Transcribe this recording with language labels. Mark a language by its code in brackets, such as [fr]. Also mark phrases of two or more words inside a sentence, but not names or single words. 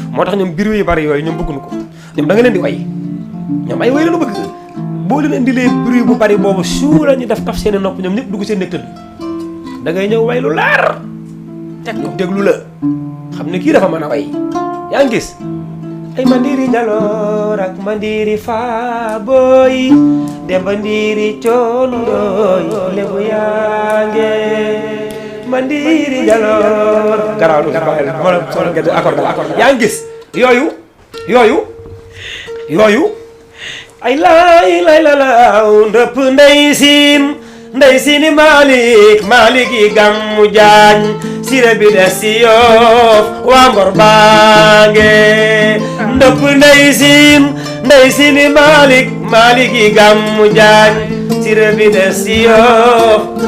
[wo] moo tax ñoom biir yu bari yooyu ñoom bëgguñu ko ñoom da nga leen di way ñoom ay way la ñu bëgg boo leen indilee bruit bu bari boobu suu la ñu def taf seeni nopp ñoom ñëpp dugg seen nekk tëdd da ngay ñëw way lu leer teg ko déglu la xam ne kii dafa mën a way yaa ngi gis ay mandiri jaloor ak mandiri faaboy demba ndiri coondoy lebu yaange mandiri jaloor garaaw du mo gëdd accord yaa ngi gis yooyu ay lay la laaw ndëpp ndey siini Malick yi gàmmu jaañ sire bi des si Yoff waa Ngor baange ndëpp ndey siini Malick yi gàmmu jaañ sire bi des si Yoff